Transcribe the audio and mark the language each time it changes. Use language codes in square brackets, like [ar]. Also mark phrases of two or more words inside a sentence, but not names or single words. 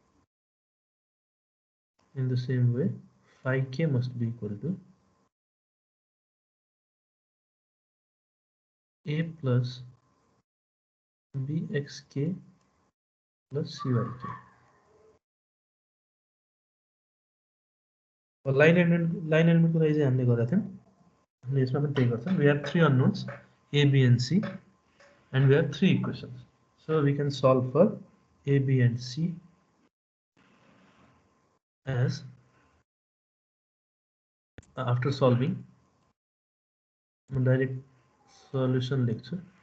[en] In the same way phi k must be equal to a plus bxk plus cyk. [ne] और लाइन एलिमेंट को लागि चाहिँ हामीले गरेका थियौं, हामीले यसमा पनि त्यही गर्छौं। [en] We have 3 unknowns a, b and c and we have 3 equations. So we can solve for a, b and c as after solving direct solution lecture.